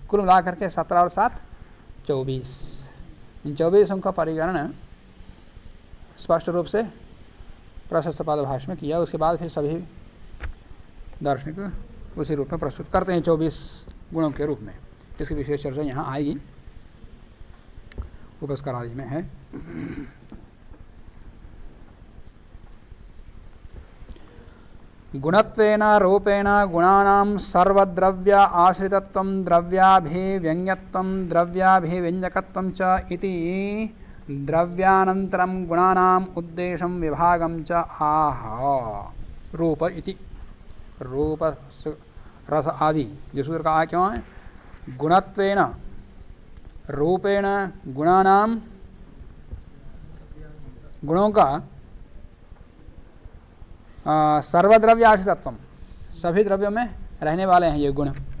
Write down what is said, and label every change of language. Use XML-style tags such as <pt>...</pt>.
<hi>कुल मिला करके 17 और 7 24। इन 24 का परिगणन स्पष्ट रूप से प्रशस्त पादभाष्य में किया। उसके बाद फिर सभी दार्शनिक उसी रूप में प्रस्तुत करते हैं 24 गुणों के रूप में। इसकी विशेष चर्चा यहाँ आएगी, उपस्कार आदि में है।</hi> <sa>गुणत्वेन रूपेण गुणानां सर्वद्रव्य आश्रितत्वं द्रव्याभिव्यंग्यत्वं द्रव्याभिव्यंजकत्वं च इति द्रव्यानन्तरं गुणानाम् उद्देशं विभागं च आह।</sa> <hi>रूप इति रूप रस आदि जो सूत्र का क्यों है?</hi> <sa>गुणत्वेन रूपेण गुणानाम</sa> <hi>गुणों का</hi> <sa>सर्वद्रव्य आश्रितत्वम</sa> <hi>सभी द्रव्यों में रहने वाले हैं ये गुण।</hi>